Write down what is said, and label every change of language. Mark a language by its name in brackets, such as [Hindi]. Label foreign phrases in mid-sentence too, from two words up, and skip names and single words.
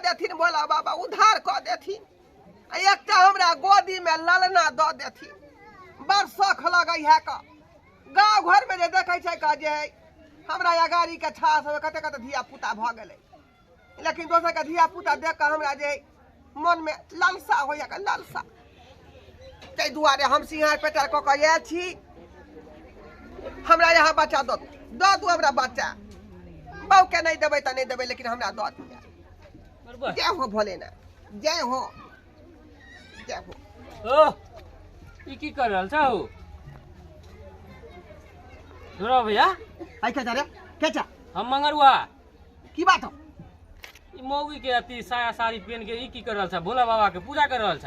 [Maithili] देथिन भोला बाबा उद्धार क देथिन एकटा हमरा गोदी में ललना दऽ देथिन बड़ शौख लगै है का गाँव घर में जे देखे छै का जे हमरा अगाड़ी के छास में कते कते धिया पुता भ गेलै लेकिन दोसर के धिया पुता देख के हमरा जे मन में लालसा होय का लालसा तै दुआरे हम सिंहार पेटर क के आयल छी हमरा यहाँ बच्चा दऽ दू हमरा बच्चा बहु के नहीं देबै त नहीं देबै लेकिन हमरा दऽ दिया जय हो भोलेनाथ जय हो ओ ई की कर रहल छौ धुरा भैया आई के रे केचा हम मंगरुआ की बात हो ई मौगी के अति साया साड़ी पहन के ई की कर रहल छ भोला बाबा के पूजा कर रहल छ